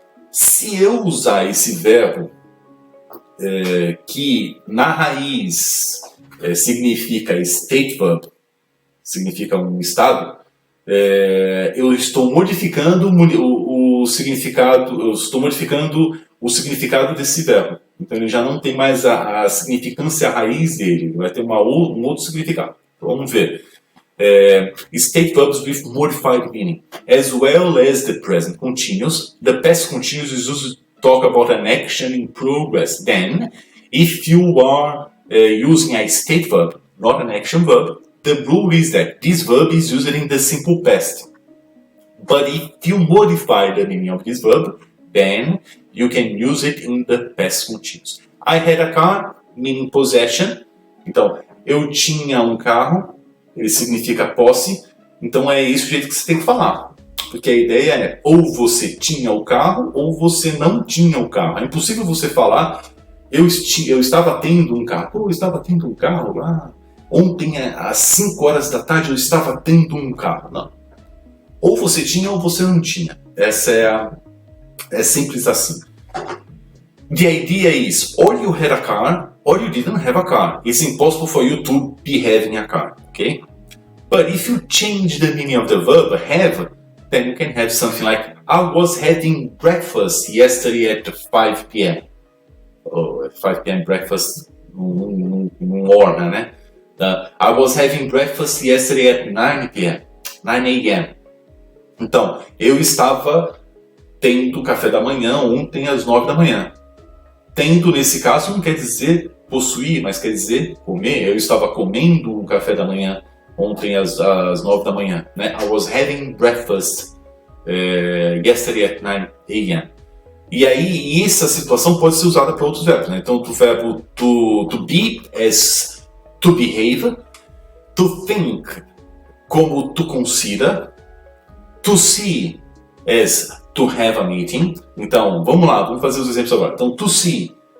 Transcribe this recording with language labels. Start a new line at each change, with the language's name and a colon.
Portuguese: Se eu usar esse verbo que na raiz significa state verb, significa um estado, eu estou modificando o significado, desse verbo. Então ele já não tem mais a significância raiz dele, ele vai ter um outro significado. Então, vamos ver.
English: state verbs with modified meaning, as well as the present continuous. The past continuous is used to talk about an action in progress. Then, if you are using a state verb, not an action verb, the rule is that this verb is used in the simple past. But if you modify the meaning of this verb, then you can use it in the past continuous. I had a car, meaning possession.
Portuguese: Então, eu tinha um carro, ele significa posse. Então é esse o jeito que você tem que falar. Porque a ideia é, ou você tinha o carro, ou você não tinha o carro. É impossível você falar, eu estava tendo um carro. Pô, eu estava tendo um carro lá. Ontem, às 5 horas da tarde, eu estava tendo um carro. Não. Ou você tinha ou você não tinha. É simples assim.
English: The idea is, or you had a car, or you didn't have a car. It's impossible for you to be having a car, okay? But if you change the meaning of the verb have, then you can have something like, I was having breakfast yesterday at 5 p.m. Oh, at 5 p.m. breakfast,
Portuguese: não orna, né?
English: I was having breakfast yesterday at 9 p.m. 9 a.m.
Portuguese: Então, eu estava tendo café da manhã ontem às 9 da manhã. Tendo, nesse caso, não quer dizer possuir, mas quer dizer comer. Eu estava comendo o café da manhã ontem às 9 da manhã. Né?
English: I was having breakfast yesterday at 9 a.m.
Portuguese: E aí, essa situação pode ser usada para outros verbos. Né? Então, o verbo
English: to be as to behave, to think
Portuguese: como
English: to consider, to see as to have a meeting.
Portuguese: Então, vamos lá, vamos fazer os exemplos agora. Então, to see.